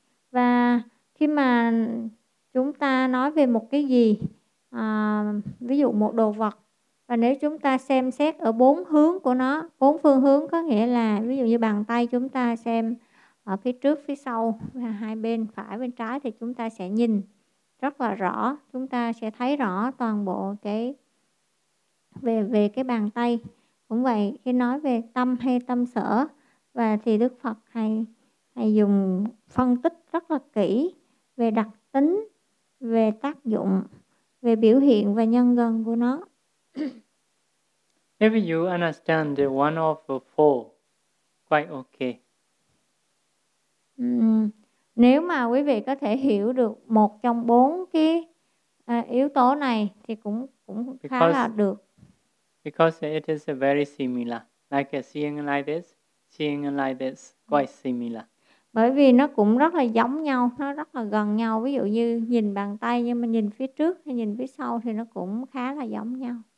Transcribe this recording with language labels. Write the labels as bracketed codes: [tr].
[vi] Và khi mà chúng ta nói về một cái gì, ví dụ một đồ vật, và nếu chúng ta xem xét ở bốn hướng của nó, bốn phương hướng, có nghĩa là ví dụ như bàn tay chúng ta xem ở phía trước, phía sau, hai bên, phải bên trái, thì chúng ta sẽ nhìn rất là rõ, chúng ta sẽ thấy rõ toàn bộ cái về cái bàn tay. Cũng vậy, khi nói về tâm hay tâm sở, và thì Đức Phật hay dùng phân tích rất là kỹ về đặc tính, về tác dụng, về biểu hiện và nhân gần của nó. [en] If you understand one of the four, quite okay. [vi] Nếu mà quý vị có thể hiểu được một trong bốn cái yếu tố này thì cũng khá là được. [en] Because it is very similar, like seeing like this, quite similar. [vi] Bởi vì nó cũng rất là giống nhau, nó rất là gần nhau. Ví dụ như nhìn bàn tay nhưng mà nhìn phía trước hay nhìn phía sau thì nó cũng khá là giống nhau.